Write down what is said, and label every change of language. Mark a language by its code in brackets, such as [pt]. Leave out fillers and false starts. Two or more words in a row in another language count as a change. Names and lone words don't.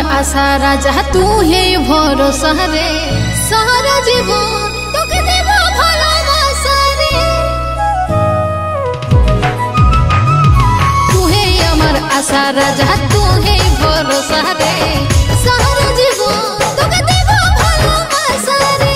[hi] आशा राजा तू हे भरोसा रे सारा जीवन [bn] তোকে দেব ভালোবাসা রে [hi] तू हे আমার आशा राजा तू हे भरोसा रे सारा जीवन [bn] তোকে দেব ভালোবাসা রে